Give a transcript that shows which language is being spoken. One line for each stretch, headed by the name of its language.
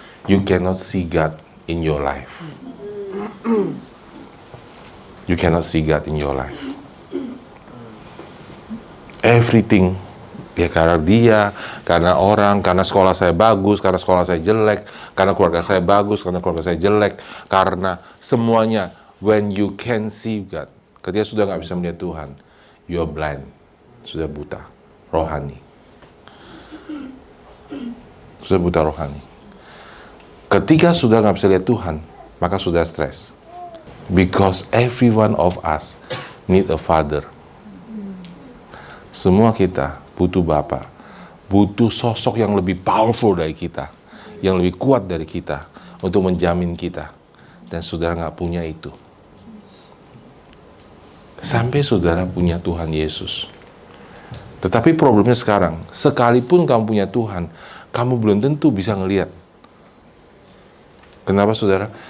English: You cannot see God in your life. You cannot see God in your life.
Indonesian: Everything, ya karena dia, karena orang, karena sekolah saya bagus, karena sekolah saya jelek, karena keluarga saya bagus, karena keluarga saya jelek, karena semuanya.
English: When you can see God,
Indonesian: ketika sudah nggak bisa melihat Tuhan,
English: you are blind,
Indonesian: sudah buta rohani, sudah buta rohani. Ketika sudah nggak bisa lihat Tuhan, maka sudah stres.
English: Because every one of us need a father.
Indonesian: Semua kita butuh Bapa, butuh sosok yang lebih powerful dari kita, yang lebih kuat dari kita, untuk menjamin kita. Dan saudara nggak punya itu. Sampai saudara punya Tuhan Yesus. Tetapi problemnya sekarang, sekalipun kamu punya Tuhan, kamu belum tentu bisa ngelihat. Kenapa saudara?